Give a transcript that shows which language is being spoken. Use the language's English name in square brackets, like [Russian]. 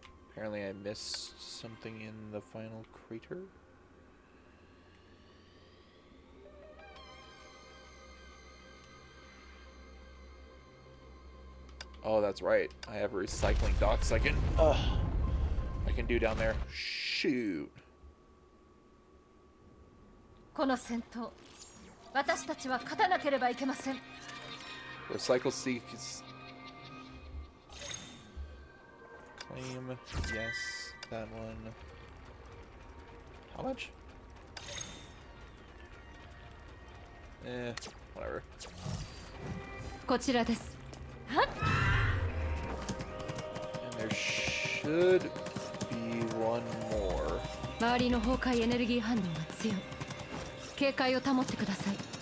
[English] Apparently I missed something in the final crater. Oh, that's right. I have recycling docks I can do down there. Shoot. [Japanese] この戦闘、私たちは勝たなければいけません。 [English] Recycle seeks. Claim. Yes. That one. How much? Whatever. [Japanese] こちらです。 [English] And there should be one more. [Japanese] 周りの崩壊エネルギー反応が強い。警戒を保ってください。